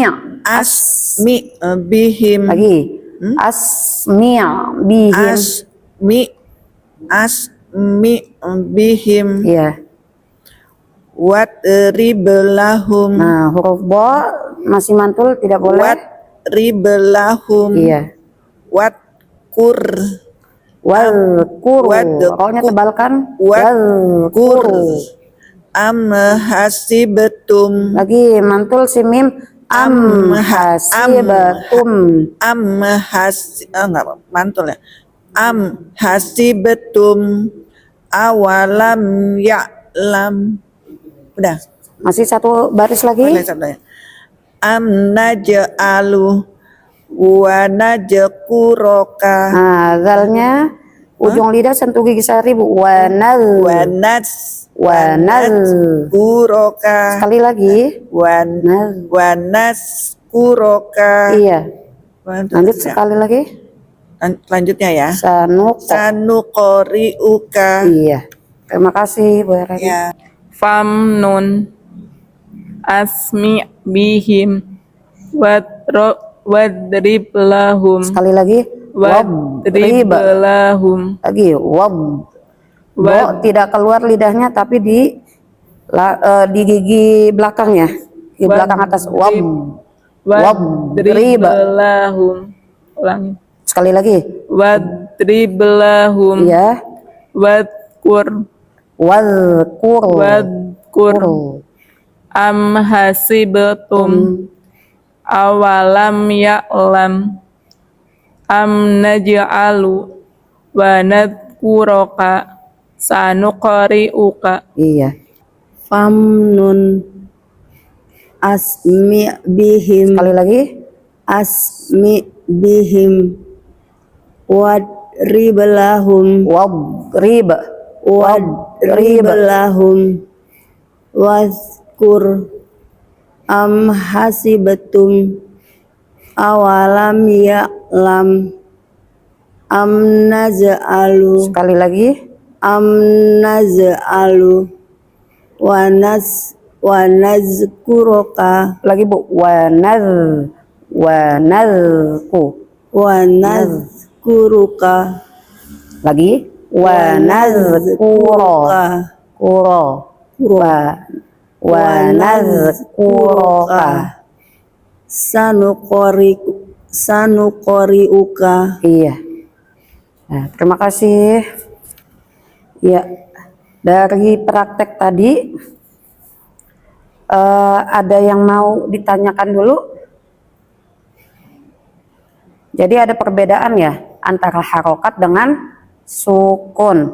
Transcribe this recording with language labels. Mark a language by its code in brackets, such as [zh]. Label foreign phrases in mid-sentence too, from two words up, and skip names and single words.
[ar] أسمع بهم [id] Lagi. [ar] أسمع بهم. أسمع بهم [id] Iya. [ar] واضرب لهم [id] Nah, huruf bo masih mantul, tidak boleh. [ar] واضرب لهم [id] Iya. [ar] wadkur Wadhkur. Wadhkur. [id] Roknya tebalkan. [ar] Wadhkur. Wadhkur. am hasibtum [id] Lagi mantul si mim. [ar] أم حسبتم. [id] enggak mantul ya. [ar] أم حسبتم أولم يعلم. [id] Udah. Masih satu baris lagi. Boleh satu ya. [ar] أم نجعل ونذكرك [id] Nah, zalnya ujung lidah sentuh gigi sari Bu. [ar] Wanal. kuroka [id] Sekali lagi. [ar] wanaskuroka. [id] Iya. Lanjut sekali lagi. Lanjutnya ya. Sanuqri'uka. Iya. Terima kasih Bu Reni. Ya. [ar] فمن أسمع بهم واضرب لهم [id] Sekali lagi. [ar] واضرب لهم [id] Lagi. Bo tidak keluar lidahnya tapi di gigi belakangnya. Di belakang atas. [ar] واضرب لهم ulangi [id] Sekali lagi. [ar] واضرب لهم [id] Iya. [ar] wadkur Wadhkur. أم حسبتم أولم يعلم أم نجعل ونذكرك سنقرئك. [id] Iya. [ar] فمن أسمع بهم [id] Sekali lagi. [ar] أسمع بهم واضرب لهم Wadrib. واضرب لهم واذكر أم حسبتم أولم يعلم أم نجعل [id] Sekali lagi. [ar] ونذكرك [id] Lagi Bu. Wanazku. [ar] ونذكرك [id] Lagi. Wanazkuro. [ar] Wanazkuroka. sanuqri'uka. [id] Iya. Nah, terima kasih. Ya, dari praktek tadi ada yang mau ditanyakan dulu? Jadi ada perbedaan ya antara harokat dengan sukun.